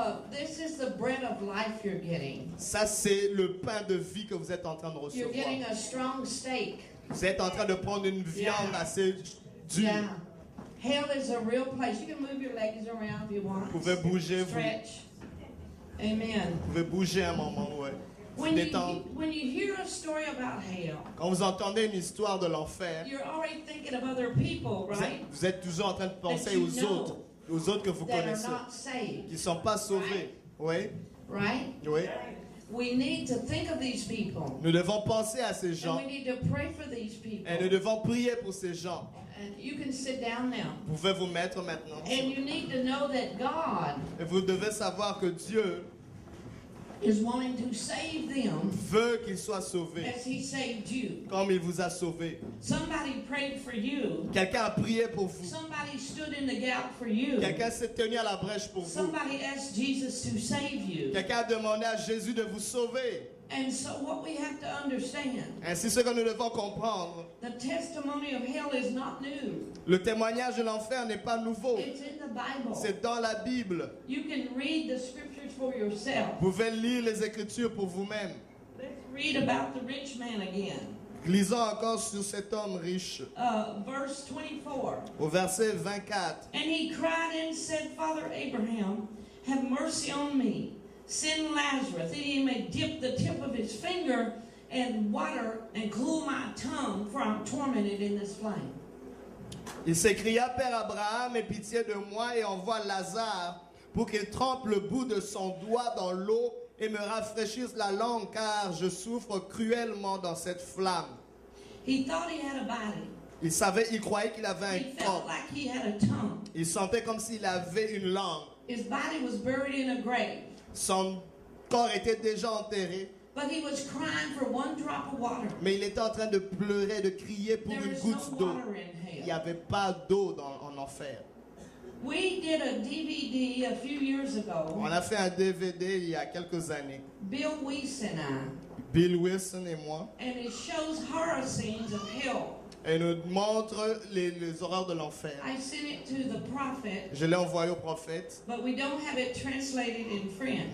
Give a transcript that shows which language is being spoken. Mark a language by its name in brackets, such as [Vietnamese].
[English] This is the bread of life you're getting. [French] Ça, c'est le pain de vie que vous êtes en train de [English] You're [French] recevoir. [English] getting a strong steak. [French] Vous êtes en train de prendre une viande assez dure. [English] Yeah. Hell is a real place. You can move your legs around if you want. [French] Vous pouvez bouger, vous [English] Stretch. Amen. [French] pouvez bouger un moment, ouais. [English] When you, [French] Détendre. [English] when you hear a story about hell, [French] Quand vous entendez une histoire de l'enfer, [English] you're already thinking of other people, right? [French] vous êtes toujours en train de penser [English] That you [French] aux autres que vous [English] That are [French] connaissez, [English] not saved, [French] qui ne sont pas sauvés. Oui, [English] right? [French] oui. [English] We need to think of these people. [French] Nous devons penser à ces [English] And [French] gens [English] we need to pray for these people. [French] et nous devons prier pour ces gens. [English] And you can sit down now. [French] Vous pouvez vous mettre maintenant. [English] And you need to know that God [French] Et vous devez savoir que Dieu [English] is wanting to save them [French] veut qu'ils soient sauvés, [English] as He saved you. [French] comme il vous a sauvés. [English] Somebody prayed for you. [French] Quelqu'un a prié pour vous. [English] Somebody stood in the gap for you. [French] Quelqu'un s'est tenu à la brèche pour vous. [English] Somebody asked Jesus to save you. [French] Quelqu'un a demandé à Jésus de vous sauver. [English] And so what we have to understand, [French] Ainsi, ce que nous devons comprendre, [English] the testimony of hell is not new. [French] le témoignage de l'enfer n'est pas nouveau. [English] It's in the Bible. [French] C'est dans la Bible. [English] You can read the scriptures for yourself. [French] Vous pouvez lire les Écritures pour vous-même. [English] Let's read about the rich man again. [French] Lisons encore sur cet homme riche. [English] Verse 24. [French] Au verset 24. [English] And he cried and said, Father Abraham, have mercy on me. Send Lazarus, that he may dip the tip of his finger in water and cool my tongue, for I'm tormented in this flame. [French] Il s'écria, Père Abraham, aie pitié de moi et envoie Lazare pour qu'il trempe le bout de son doigt dans l'eau et me rafraîchisse la langue, car je souffre cruellement dans cette flamme. [English] He thought he had a body. [French] Il croyait qu'il avait [English] He [French] un [English] felt [French] corps. [English] like he had a tongue. [French] Il sentait comme s'il avait une langue. [English] His body was buried in a grave. [French] Son corps était déjà enterré, [English] But he was crying for one drop of water. [French] mais il était en train de pleurer, de crier pour [English] There [French] une [English] is [French] goutte [English] no [French] d'eau. [English] water in [French] Il n'y [English] hell. [French] avait pas d'eau en enfer. [English] We did a DVD a few years ago. [French] On a fait un DVD il y a quelques années. [English] Bill Weiss and I. [French] Bill Wilson et moi. [English] And it shows horror scenes of hell. [French] Et nous montre les horreurs de l'enfer. [English] I sent it to the prophet, [French] Je l'ai envoyé au prophète. [English] but we don't have it translated in French.